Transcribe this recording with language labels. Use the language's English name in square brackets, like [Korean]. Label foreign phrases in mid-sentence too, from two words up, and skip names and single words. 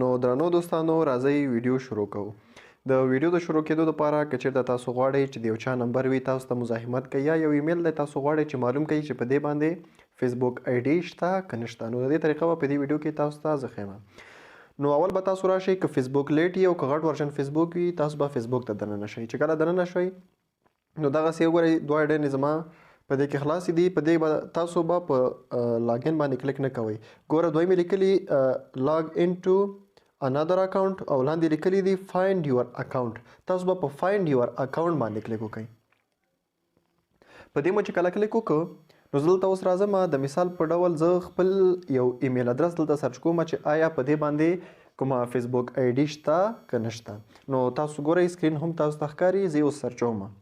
[Pashto] نو درنو دوستانو راځئ ویډیو شروع کوو. د ویډیو د شروع کېدو لپاره که چېرته تاسو غواړئ چې د یو چا نمبر وي تاسو ته مزاحمت کوي یا یو ایمیل دی تاسو غواړئ چې معلوم کړئ چې په دې باندې فیسبوک آی ډي شته که نشته، نو د دې طریقه به په دې ویډیو کې تاسو ته زه ښیم. نو اول به تاسو راشئ که فیسبوک لیټ وي او که غټ ورژن فیسبوک وي تاسو به فیسبوک ته دننه شئ. چې کله دننه شئ نو دغسې وګورئ دوه ډنې زما په دې کې خلاصې دي، په دې به تاسو به په لاګین باندې کلیک نه کوئ. ګوره دویمې لیکلي [English] log in to another account [Pashto] او لاندې لیکلي دي [English] find your account، [Pashto] تاسو به په [English] find your account [Pashto] باندې کلیک وکړئ. په دې مو چې کله کلیک وکړو نو زه دلته اوس راځم د مثال په ډول زه خپل یو [English] email address [Pashto] دلته سرچ کوم چې آیا په دې باندې کومه فیسبوک آی ډي شته که نشته. نو تاسو ګورئ سکرین هم تاسو ته ښکاري، زه یې اوس سرچوم.